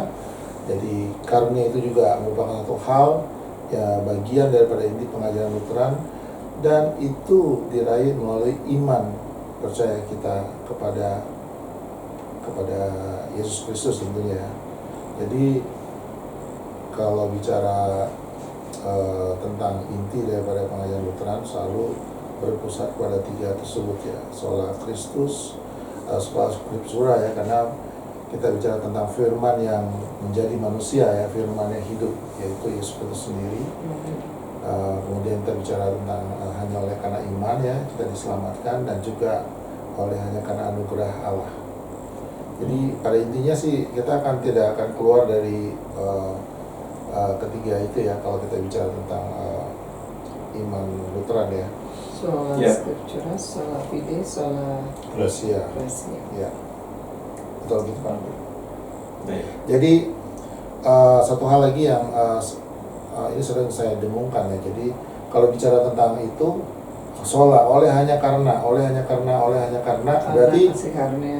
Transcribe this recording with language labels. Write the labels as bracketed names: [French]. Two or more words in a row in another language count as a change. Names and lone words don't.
[Indonesian] Jadi karunia itu juga merupakan satu hal ya, bagian daripada inti pengajaran Lutheran, dan itu diraih melalui iman percaya kita kepada Yesus Kristus tentunya. Jadi kalau bicara tentang inti daripada pengajaran Lutheran, selalu berpusat pada 3 tersebut ya, [Latin] sola Christus, sola scriptura [Indonesian] ya, karena kita bicara tentang firman yang menjadi manusia ya, firman yang hidup, yaitu Yesus Kristus sendiri. Kemudian kita bicara tentang hanya oleh karena iman ya kita diselamatkan, dan juga hanya karena anugerah Allah. Jadi pada intinya sih kita tidak akan keluar dari ketiga itu ya, kalau kita bicara tentang iman Lutheran ya. Sola Ya. [Latin] Scriptura, sola fide, sola Gracia. gratia. [Indonesian] Ya. Betul gitu Pak. Baik. Jadi satu hal lagi yang ini sering saya dengungkan ya. Jadi kalau bicara tentang itu, sola hanya karena berarti kasih karunia,